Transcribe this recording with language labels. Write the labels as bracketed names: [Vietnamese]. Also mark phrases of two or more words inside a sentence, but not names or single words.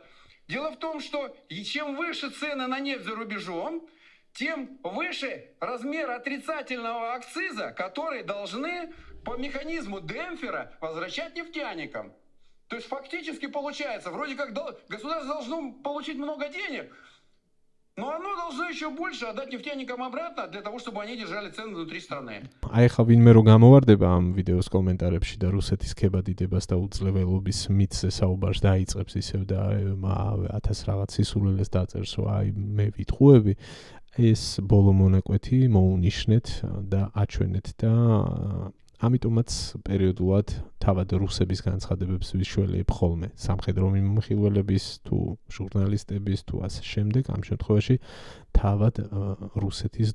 [Russian] Дело в том, что чем выше цены на нефть за рубежом, тем выше размер отрицательного акциза, который должны по механизму демпфера возвращать нефтяникам. То есть фактически получается, вроде как государство должно получить много денег, но оно должно еще больше отдать нефтяникам обратно для того, чтобы они держали цены внутри страны. [Georgian] Აი ხა ვინმე რო გამოვარდება ამ ვიდეოს კომენტარებში და რუსეთის ქებადიდებას და უძლეველობის მითზე საუბარს დაიწყებს ისევ და 1000 რაღაც სისულელეს დაწერს, აი მე ვიტყუები, ეს ბოლო მონაკვეთი მოუნიშნეთ და აჩვენეთ და ამიტომაც პერიოდულად თავად რუსების განცხადებებს ვიშველიებ ხოლმე სამხედრო მიმოხილველების თუ ჟურნალისტების თუ ასე შემდეგ ამ შემთხვევაში თავად რუსეთის